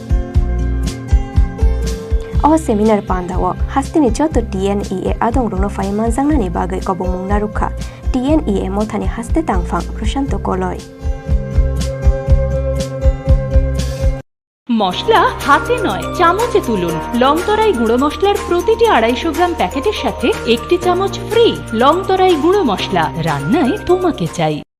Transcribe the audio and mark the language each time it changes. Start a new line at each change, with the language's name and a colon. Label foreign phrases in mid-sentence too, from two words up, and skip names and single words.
Kok Borok: अ सेमिनार पांदाओ हास्तेनि जत टीएनईए आदं रुनो फाइ मानजांनानि बागै कबमुं नारुखा टीएनईए मथानि हास्ते तांगफां प्रशांत कलय
Bangla: মশলা হাতে নয় চামচে তুলুন। লংতরাই গুঁড়ো মশলার প্রতিটি 250 গ্রাম প্যাকেটের সাথে একটি চামচ ফ্রি। লংতরাই গুঁড়ো মশলা, রান্নায় তোমাকে চাই।